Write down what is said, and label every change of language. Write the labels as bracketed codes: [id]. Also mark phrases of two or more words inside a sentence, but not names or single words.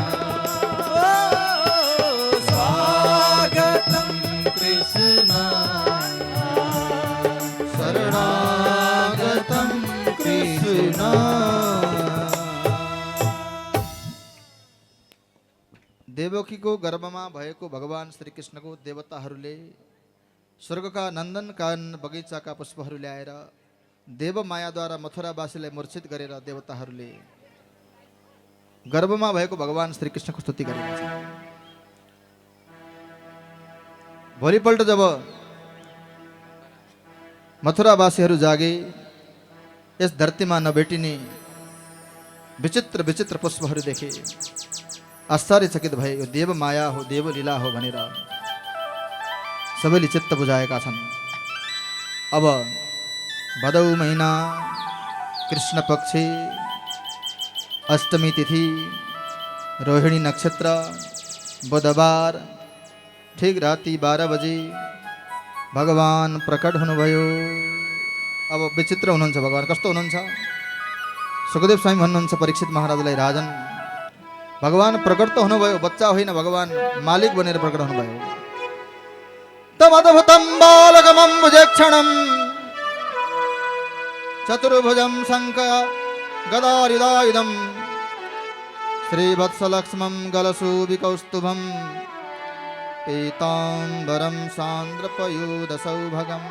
[sa] स्वागतं कृष्ण शरणागतं कृष्ण। [ne] देवकीको गर्भमा भएको भगवान श्री कृष्णको देवताहरूले स्वर्गका नन्दन कानन बगैँचाका पुष्पहरू ल्याएर देव मायाद्वारा मथुरावासीलाई मूर्छित गरेर देवताहरूले गर्भमा भएको भगवान श्री कृष्णको स्तुति गरेका छन्। भोलिपल्ट जब मथुरावासीहरू जागे, यस धरतीमा नभेटिने विचित्र विचित्र पुष्पहरू देखे। आश्चर्यचकित भए, यो देव माया हो, देव लीला हो भनेर सबैले चित्त बुझाएका छन्। अब भदौ महिना कृष्ण पक्ष अष्टमी तिथि रोहिणी नक्षत्र बुधबार ठीक राति 12 बजे भगवान प्रकट हुनुभयो। अब विचित्र हुनुहुन्छ भगवान। कस्तो हुनुहुन्छ? सुखदेव स्वामी भन्नुहुन्छ परीक्षित महाराजलाई, राजन भगवान प्रकट त हुनुभयो, बच्चा होइन, भगवान मालिक बनेर प्रकट हुनुभयो। [sa] तमद्भुतं बालकमम्बुजक्षणं चतुर्भुजं शङ्ख गदारिदायुधं श्रीवत्सलक्ष्मं गलशोभिकौस्तुभं पीताम्बरं सान्द्रपयोदसौभगं।